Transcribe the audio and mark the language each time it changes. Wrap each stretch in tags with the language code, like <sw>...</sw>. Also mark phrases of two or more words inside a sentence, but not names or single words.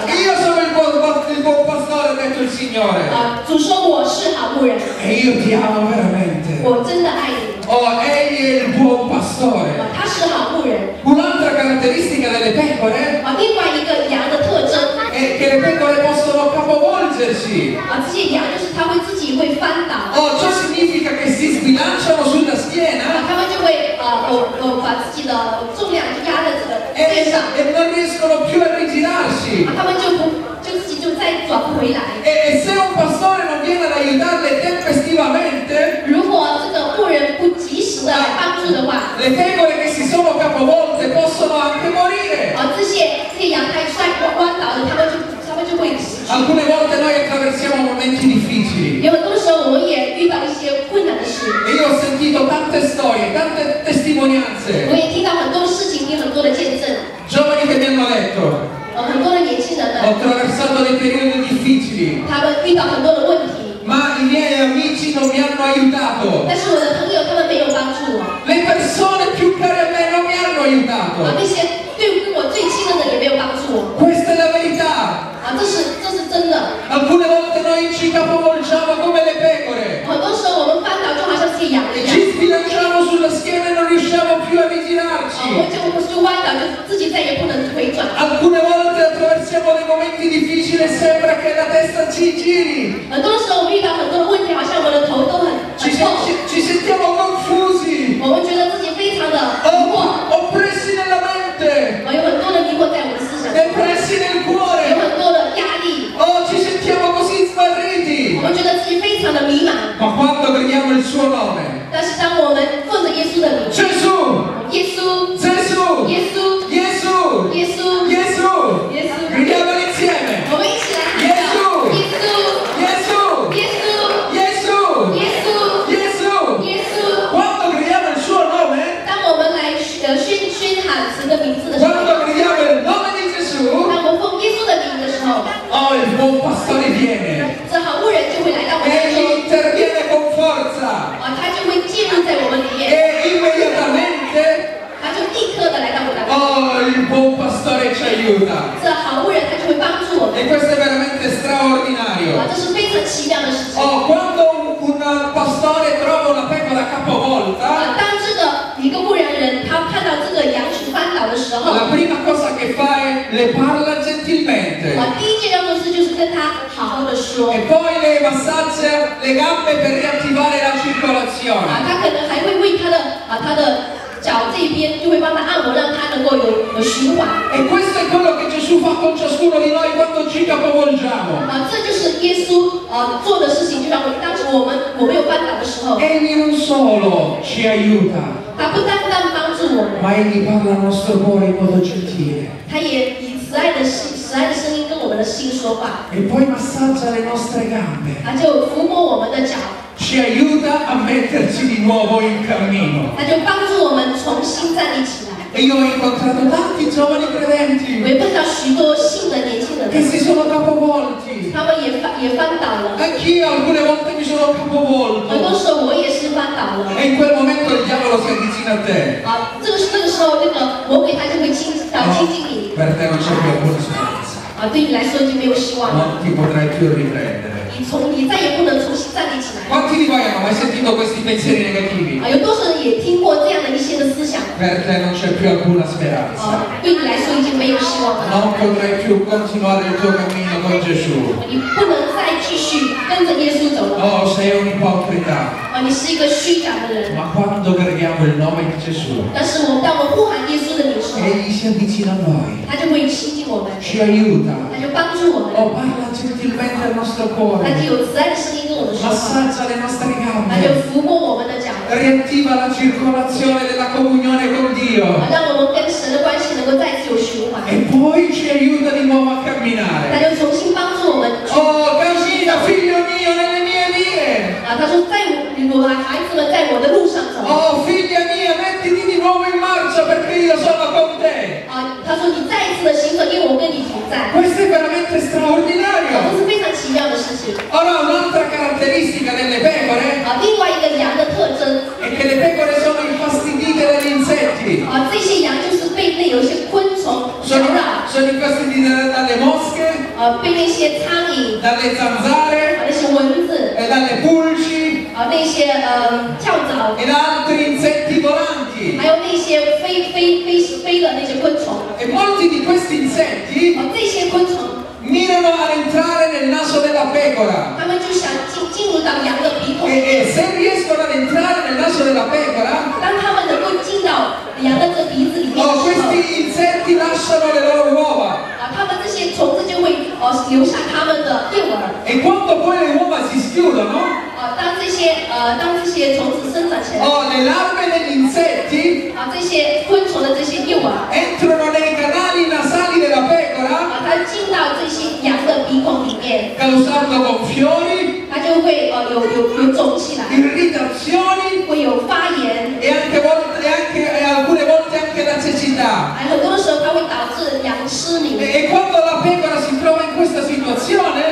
<it>Io sono il buon pastore, ha detto il Signore.</it> <zh>主说我是好牧人，</zh> <it>E io ti amo veramente.</it> <zh>我真的爱你。</zh> <it>Oh, egli è il buon pastore.</it> <zh>他是好牧人。</zh> <it>Un'altra caratteristica delle pecore</it> <zh>另外一个羊的特征，</zh> <it>è che le pecore possono capovolgersi.</it> <zh>这些羊就是它会自己会翻倒，</zh> <it>Oh, ciò significa che si sbilanciano sulla schiena</it> <zh>它们就会把自己的重量就压在这个背上，</zh> <it>e non riescono più a rigirarsi.</it> <zh>它们就自己就再转不回来。</zh> <it>E se un pastore non viene ad aiutarle tempestivamente,</it> <zh>如果这个牧人不及时的来帮助的话，</zh> <it>le pecore che si sono capovolte possono anche morire.</it> <zh>这些羊太摔弯倒了，他们就会死去。</zh> <it>Alcune volte noi attraversiamo momenti difficili</it> <zh>有很多时候我们也遇到一些困难的事，</zh> <it>e io ho sentito tante storie, tante testimonianze,</it> <zh>我也听到很多的事情，听很多的见证，</zh> <it>giovani che mi hanno detto</it> <zh>很多的年轻人 ho 们，</zh> <it>attraversato dei periodi difficili,</it> <zh>他们遇到很多的问题，</zh> <it>ma i miei amici non mi hanno aiutato,</it> <zh>但是我的朋友他们没有帮助我，</zh> <it>le persone più care a me non mi hanno aiutato.</it> <zh>那些跟我最亲的人也没有帮助我，</zh> <it>Questa è la verità.</it> <zh>这是真的。</zh> <it>Alcune volte noi ci capovolgiamo come le pecore,</it> <zh>很多时候我们翻倒就好像这些羊一样，</zh> <it>ci sbilanciamo sulla schiena e non riusciamo più a</it> <zh>我 rigirarci. 就弯倒就自己再也不能回转。</zh> <it>Alcune difficile, sembra che la testa ci giri.</it> <zh>很多时候我们遇到很多的问题，好像我们的头都很 Ci 痛，</zh> <it>sentiamo confusi,</it> <zh>我们觉得自己非常的迷惑，</zh> <it>oppressi nella mente,</it> <zh>有很多的迷惑在我们思想中，</zh> <it>oppressi nel</it> <zh>有 cuore. 很多的压力，</zh> <it>Ci sentiamo così</it> <zh>我 smarriti. 们觉得自己非常的迷茫。</zh> <it>Ma quando gridiamo il suo nome,</it> <zh>但是当我们奉着耶稣的名， Gesù, 耶稣， Gesù, 耶稣， Gesù, 耶稣， Gesù, 耶稣，</zh> <it>gridiamolo insieme.</it> <zh>我们一起来喊叫，耶稣， Gesù, 耶稣， Gesù, 耶稣， Gesù. 耶稣。</zh> <it>Quando gridiamo il suo nome,</it> <zh>当我们来宣喊神的名字的时候，</zh> <it>quando gridiamo il nome di Gesù,</it> <zh>当我们奉耶稣的名的时候，</zh> <it>il buon pastore viene</it> <zh>这好牧人就会来到我们当 e 中，</zh> <it>interviene con forza</it> <zh>他就会进入在我们里面，</zh> <it>e immediatamente</it> <zh>他就立刻的来到我们当中，</zh> <it>il buon pastore ci aiuta.</it> <zh>这好牧人他就会帮助我们，</zh> <it>E questo è veramente straordinario.</it> <zh>这是非常奇妙的事情。</zh> <it>Quando un pastore trova una pecora capovolta,</it> <zh>当这个一个牧羊人他看到这个羊群翻倒的时候，</zh> <it>la prima cosa che fa è le parla gentilmente</it> <zh>第一件要做的事就是跟他好好的说，</zh> <it>e poi le massaggia le gambe per riattivare la circolazione.</it> <zh>他可能还会为他的脚这边就会帮他按摩，让他能够有循环。</zh> <it>E questo è quello che Gesù fa con ciascuno di noi quando ci capovolgiamo.</it> <zh>这就是耶稣做的事情，就像当时我们有翻倒的时候，</zh> <it>Egli non solo ci aiuta,</it> <zh>他不单单帮助我们，</zh> <it>ma egli parla al nostro cuore in modo gentile</it> <zh>他也以慈爱的声音跟我们的心说话，</zh> <it>e poi massaggia le nostre gambe,</it> <zh>他就抚摸我们的脚，</zh> <it>ci aiuta a metterci di nuovo in cammino.</it> <zh>他就帮助我们重新站立起来。</zh> <it>E io ho incontrato tanti giovani</it> <zh>我 credenti 也碰到许多信的年轻人，</zh> <it>che si sono capovolti.</it> <zh>他们也翻倒了。</zh> <it>Anch'io alcune volte mi sono</it> <zh>很 capovolto 多时候我也是翻倒了。</zh> <it>e in quel momento il diavolo si avvicina a te.</it> <zh>这个时候，那个魔鬼他就会亲近你。</zh> <it>Per te non c'è più alcuna speranza,</it> <zh>对你来说已经没有希望了，</zh> <it>non ti potrai più riprendere.</it> <zh>你再也不能重新站立起来。</zh> <it>Quanti di voi hanno mai sentito questi pensieri negativi?</it> <zh>有多少人也听过这样的一些的思想？</zh> <it>Per te non c'è più alcuna speranza,</it> <zh>对你来说已经没有希望了，</zh> <it>non potrai più continuare il tuo cammino con Gesù.</it> <zh>你不能再继续跟着耶稣走了。</zh> <it>Sei un ipocrita.</it> <zh>你是一个虚假的人。</zh> <it>Ma quando preghiamo il nome di Gesù,</it> <zh>但是当我们呼喊耶稣的名的时候，</zh> <it>egli si avvicina a noi,</it> <zh>他就会亲近我们，</zh> <it>ci aiuta,</it> <zh>他就帮助我们，</zh> <it>parla gentilmente al nostro</it> <zh>他 cuore, 就有慈爱的声音跟我们说话，</zh> <it>massaggia le nostre</it> <zh>他就 gambe, 抚摸我们的脚，</zh> <it>riattiva la circolazione della comunione con Dio</it> <zh>让我们跟神的关系能够再次有循环，</zh> <it>e poi ci aiuta di nuovo a</it> <zh>他 camminare. 就重新帮助我们。</zh> <it>Cammina figlio mio nelle mie vie.</it> <zh>他说我的孩子们在我的路上走。</zh> <it>Figlia mia, mettiti di nuovo in marcia perché io sono con te.</it> <zh>他说你再一次的行走，因为我跟你同在。</zh> <it>Questo è veramente straordinario.</it> <zh>这是非常奇妙的事情。</zh> <it>Ora, un'altra caratteristica delle pecore</it> <zh>另外一个羊的特征，</zh> <it>è che le pecore sono infastidite dagli insetti.</it> <zh>这些羊就是被那有一些昆虫搅扰，</zh> <it>Sono infastidite dalle mosche,</it> <zh>被那些苍蝇、</zh> <it>dalle zanzare,</it> <zh>那些蚊子、</zh> <it>dalle pulci</it> <zh>那些跳蚤，</zh> <it>e da altri insetti volanti.</it> <zh>还有那些飞的那些昆虫。</zh> <it>E molti di questi insetti</it> <zh>这些昆虫，</zh> <it>mirano ad entrare nel naso della pecora.</it> <zh>他们就想进入到羊的鼻孔。</zh> <it>E se riescono ad entrare nel naso della pecora,</it> <zh>当他们能够进到羊的这鼻子里面的时候，</zh> <it>questi insetti lasciano le loro uova.</it> <zh>他们这些虫子就会留下他们的幼儿。</zh> <it>E quando poi le uova si schiudono,</it> <zh>当这些虫子生长起来，</zh> <it>le larve degli insetti</it> <zh>这些昆虫的这些幼儿，</zh> <it>entrano nei canali nasali della pecora,</it> <zh>它进到这些羊的鼻孔里面，</zh> <it>causando gonfiori,</it> <zh>它就会有肿起来，</zh> <it>irritazioni</it> <zh>会有发炎，</zh> <it>e alcune volte anche la cecità.</it> <zh>很多的时候它会导致羊失明。</zh> <it>E quando la pecora si trova in questa situazione,</it>